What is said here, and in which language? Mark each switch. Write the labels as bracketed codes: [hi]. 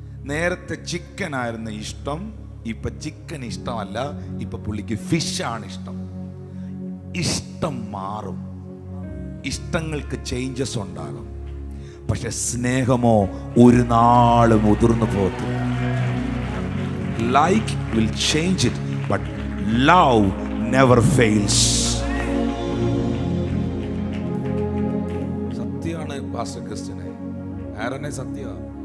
[ml] നേരത്തെ ചിക്കൻ ആയിരുന്നു ഇഷ്ടം, ഇപ്പൊ ചിക്കൻ ഇഷ്ടമല്ല, ഇപ്പൊ പുള്ളിക്ക് ഫിഷ് ആണ് ഇഷ്ടം. ഇഷ്ടം മാറും, ഇഷ്ടങ്ങൾക്ക് ചേഞ്ചസ് ഉണ്ടാകും, പക്ഷെ സ്നേഹമോ ഒരു നാളും മുതിർന്നു പോകത്തില്ല. [en] Like will change it, but love never fails. [ml] സത്യമാണ് പാസ്റ്റർ ക്രിസ്ത്യനെ, ആരനെ സത്യമാണ്.